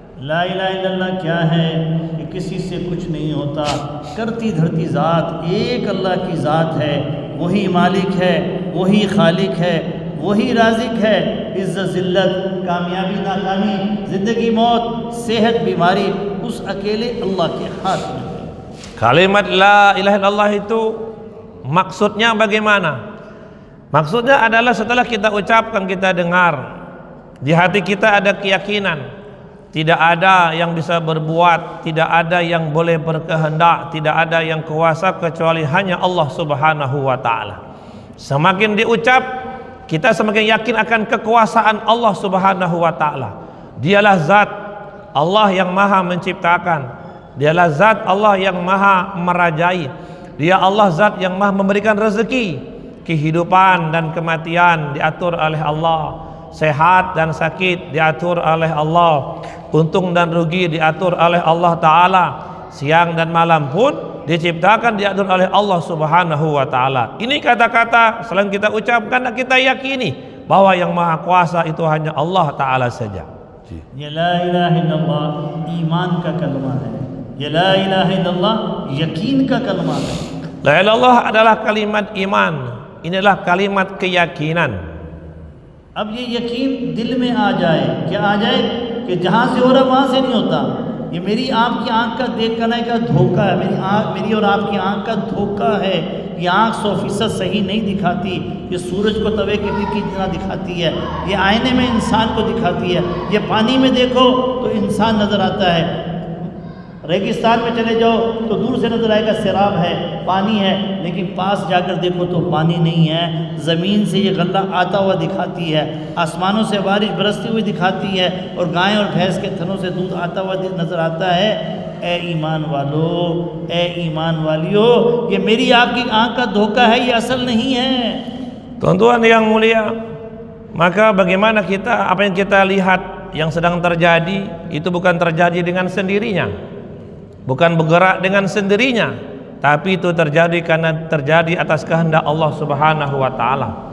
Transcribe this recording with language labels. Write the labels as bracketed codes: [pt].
[hi] ला इलाहा इल्लल्लाह क्या है कि किसी से कुछ नहीं होता, करती धरती ज़ात एक अल्लाह की ज़ात है, वही मालिक है, वही खालिक है, वही राज़िक है। इज़्ज़त ज़िल्लत, कामयाबी नाकामी, ज़िंदगी मौत, सेहत बीमारी उस अकेले अल्लाह के हाथ में है। [id] Kalimat la ilaha illallah itu maksudnya bagaimana? Maksudnya adalah setelah kita ucapkan, kita dengar, di hati kita ada keyakinan tidak ada yang bisa berbuat, tidak ada yang boleh berkehendak, tidak ada yang kuasa kecuali hanya Allah Subhanahu wa Ta'ala. Semakin diucap, kita semakin yakin akan kekuasaan Allah Subhanahu wa Ta'ala. Dialah zat Allah yang maha menciptakan, dialah zat Allah yang maha merajai, dia Allah zat yang maha memberikan rezeki, kehidupan dan kematian diatur oleh Allah, sehat dan sakit diatur oleh Allah, untung dan rugi diatur oleh Allah Ta'ala, siang dan malam pun diciptakan diatur oleh Allah Subhanahu wa Ta'ala. Ini kata-kata selain kita ucapkan dan kita yakini bahwa yang maha kuasa itu hanya Allah Ta'ala saja. [hi] ये ला इलाहा इल्लल्लाह ईमान का कलमा है, ये ला इलाहा इल्लल्लाह यकीन का कलमा है। [id] La ilaha illallah adalah kalimat iman, inilah kalimat keyakinan. [hi] अब ये यकीन दिल में आ जाए, क्या आ जाए कि जहाँ से हो रहा वहाँ से नहीं होता। ये मेरी आपकी आँख का देख करने का धोखा है, मेरी और आपकी आँख का धोखा है। ये आँख 100% सही नहीं दिखाती, ये सूरज को तवे के टिक की तरह दिखाती है, ये आईने में इंसान को दिखाती है, ये पानी में देखो तो इंसान नज़र आता है, रेगिस्तान में चले जाओ तो दूर से नज़र आएगा सिराब है, पानी है, लेकिन पास जाकर देखो तो पानी नहीं है। ज़मीन से ये गल्ला आता हुआ दिखाती है, आसमानों से बारिश बरसती हुई दिखाती है, और गाय और भैंस के थनों से दूध आता हुआ नज़र आता है। ए ईमान वालों, ए ईमान वालियों, ये मेरी आपकी आँख का धोखा है, ये असल नहीं है। [id] Tuan-tuan yang mulia, maka bagaimana kita, apa yang kita lihat yang sedang terjadi itu bukan terjadi dengan sendirinya, bukan bergerak dengan sendirinya, tapi itu terjadi karena terjadi atas kehendak Allah Subhanahu wa Ta'ala.